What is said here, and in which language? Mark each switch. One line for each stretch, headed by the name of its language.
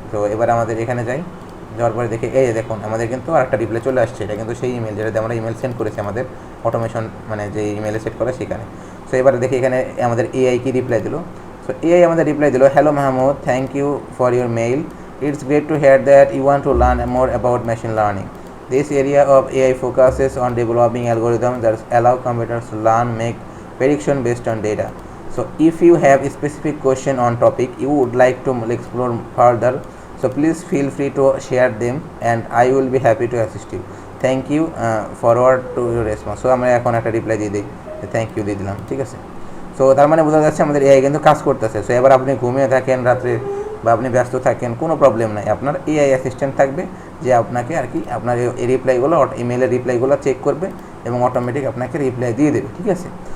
Bangla: তো এবার আমাদের এখানে যাই, যাওয়ার পরে দেখে এই দেখুন আমাদের কিন্তু আরেকটা রিপ্লাই চলে আসছে। এটা কিন্তু সেই ইমেল যেটাতে আমরা ইমেল সেন্ড করেছি আমাদের অটোমেশন, মানে যে ইমেলে সেট করা সেখানে। সো এবারে দেখি এখানে আমাদের এআই কি রিপ্লাই দিল। সো এআই আমাদের রিপ্লাই দিল, hello Mahmud,
English: Thank you for your mail. It's great to hear that you want to learn more about machine learning. This area of AI focuses on developing algorithms that allow computers to learn, make prediction based on data. So if you have a specific question on topic you would like to explore further, so please feel free to share them and I will be happy to assist you. Thank you, forward to your response.
Bangla: So আমরা এখন একটা reply দিয়ে দিই, thank you দিয়ে দিলাম, ঠিক আছে। So তার মানে বোঝা যাচ্ছে আমাদের এআই কিন্তু কাজ করতেছে। সো এবার আপনি ঘুমিয়ে থাকেন রাত্রে বা আপনি ব্যস্ত থাকেন, কোনো প্রবলেম নাই, আপনার এআই অ্যাসিস্ট্যান্ট থাকবে যে আপনাকে আর কি আপনার এই রিপ্লাইগুলো, ইমেলের রিপ্লাইগুলো চেক করবে এবং অটোমেটিক আপনাকে রিপ্লাই দিয়ে দেবে, ঠিক আছে।